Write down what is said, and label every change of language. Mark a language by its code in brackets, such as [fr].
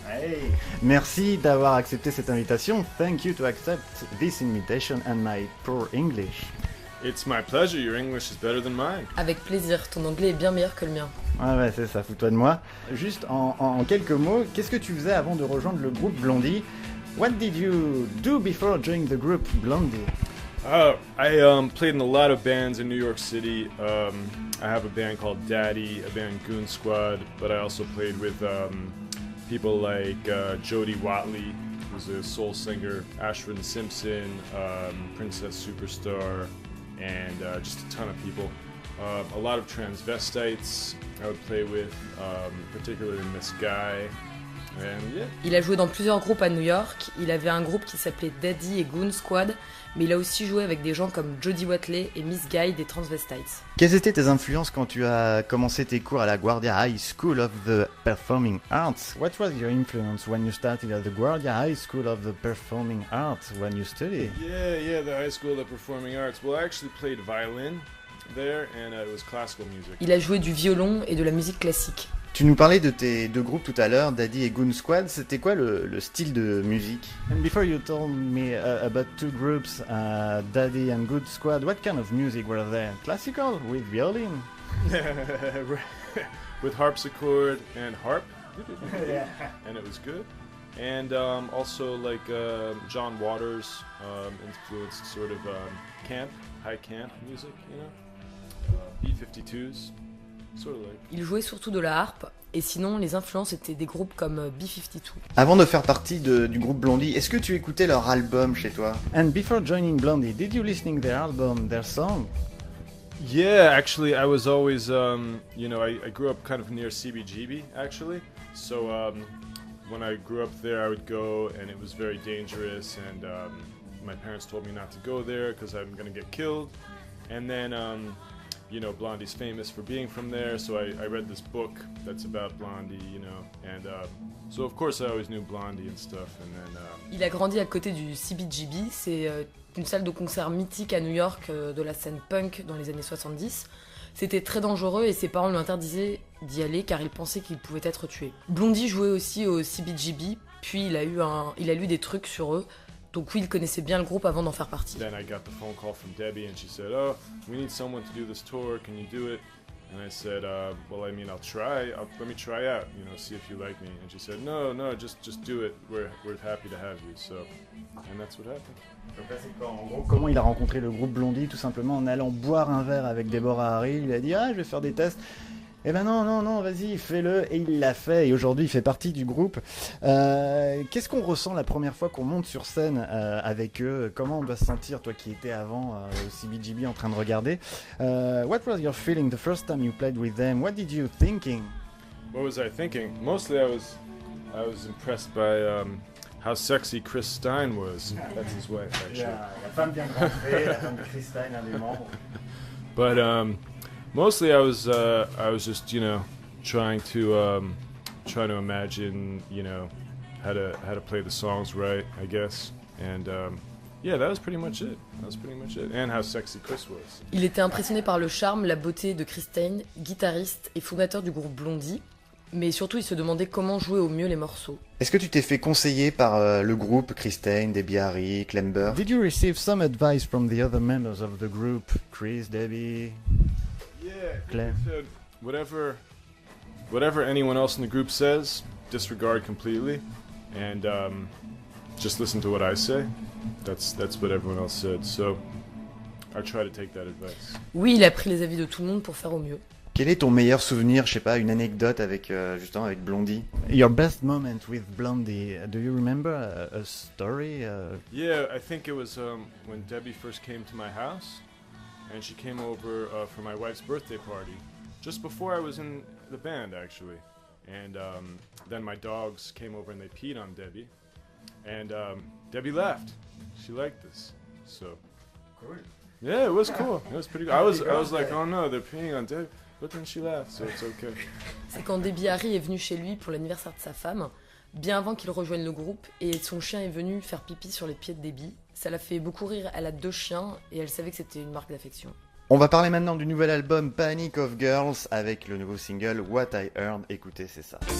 [fr] Hey, merci d'avoir accepté cette invitation. [en] Thank you to accept this invitation and my poor English. It's my pleasure, your English is better than mine. [fr] Avec plaisir, ton anglais est bien meilleur que le mien. Ouais, c'est ça, fous-toi de moi. Juste en quelques mots, qu'est-ce que tu faisais avant de rejoindre le groupe Blondie? [en] What did you do before joining the group Blondie? I played in a lot of bands in New York City. I have a band called Daddy, a band Goon Squad, but I also played with people like Jody Watley, who's a soul singer, Ashwin Simpson, Princess Superstar, and just a ton of people. A lot of transvestites I would play with, particularly Miss Guy. And yeah. [fr] Il a joué dans plusieurs groupes à New York. Il avait un groupe qui s'appelait Daddy et Goon Squad, mais il a aussi joué avec des gens comme Jody Watley et Miss Guy des Transvestites. Quelles étaient tes influences quand tu as commencé tes cours à la Guardia High School of the Performing Arts? [en] What was your influence when you started at the Guardia High School of the Performing Arts when you studied? Yeah, the High School of the Performing Arts. Well, I actually played violin there, and it was classical music. [fr] Il a joué du violon et de la musique classique. Tu nous parlais de tes deux groupes tout à l'heure, Daddy et Goon Squad. C'était quoi le style de musique? [en] And before you told me about two groups, Daddy and Goon Squad, what kind of music were there? Classical with violin? With harpsichord and harp. Yeah. And it was good. And also like John Waters influenced sort of high camp music, you know? B-52s. [fr] Il jouait surtout de la harpe, et sinon les influences étaient des groupes comme B-52. Avant de faire partie du groupe Blondie, est-ce que tu écoutais leur album chez toi? [en] And before joining Blondie, did you listen their album, their song? Yeah, actually I was always, I grew up kind of near CBGB actually. So when I grew up there I would go and it was very dangerous and my parents told me not to go there because I'm going to get killed. And then Blondie's famous for being from there, so I read this book that's about Blondie, and so of course I always knew Blondie and stuff, and then... [fr] Il a grandi à côté du CBGB, c'est une salle de concert mythique à New York de la scène punk dans les années 70. C'était très dangereux et ses parents lui interdisaient d'y aller car ils pensaient qu'il pouvait être tué. Blondie jouait aussi au CBGB, puis il a lu des trucs sur eux. Donc oui, il connaissait bien le groupe avant d'en faire partie. [en] Then I got the phone call from Debbie and she said, "Oh, we need someone to do this tour. Can you do it?" And I said, "Well, I mean, I'll try. Let me try out. See if you like me." And she said, "No, just do it. We're happy to have you." So, and that's what happened. [fr] Donc là, c'est en gros, comment il a rencontré le groupe Blondie, tout simplement en allant boire un verre avec Deborah Harry. Il a dit je vais faire des tests. Eh ben non, vas-y, fais-le. Et il l'a fait, et aujourd'hui il fait partie du groupe. Qu'est-ce qu'on ressent la première fois qu'on monte sur scène avec eux? Comment on doit se sentir, toi qui étais avant au CBGB en train de regarder? [en] What was your feeling the first time you played with them? What did you thinking? What was I thinking? Mostly I was impressed by how sexy Chris Stein was. That's his wife, actually. [fr] Yeah, la femme bien rentrée, la femme de Chris Stein, un des membres. [en] But mostly I was just trying to imagine how to play the songs right, I guess, and that was pretty much it. And how sexy Chris was. [fr] Il était impressionné par le charme, la beauté de Chris Stein, guitariste et fondateur du groupe Blondie, mais surtout il se demandait comment jouer au mieux les morceaux. Est-ce que tu t'es fait conseiller par le groupe, Chris Stein, Debbie Harry, Klember? [en] Did you receive some advice from the other members of the group, Chris, Debbie? Yeah, Claire. said whatever anyone else in the group says, disregard completely, and just listen to what I say. That's what everyone else said. So I try to take that advice. [fr] Oui, il a pris les avis de tout le monde pour faire au mieux. Quel est ton meilleur souvenir, je sais pas, une anecdote avec justement avec Blondie? [en] Your best moment with Blondie. Do you remember a story? Yeah, I think it was when Debbie first came to my house, and she came over for my wife's birthday party, just before I was in the band actually. And then my dogs came over and they peed on Debbie, and Debbie left. She liked this, so. Cool. Yeah, it was cool. It was pretty good. I was like, oh no, they're peeing on Debbie. But then she left, so it's okay. [fr] C'est quand Debbie Harry est venu chez lui pour l'anniversaire de sa femme, bien avant qu'il rejoigne le groupe, et son chien est venu faire pipi sur les pieds de Debbie. Ça l'a fait beaucoup rire, elle a 2 chiens, et elle savait que c'était une marque d'affection. On va parler maintenant du nouvel album Panic of Girls avec le nouveau single What I Heard. Écoutez, c'est ça.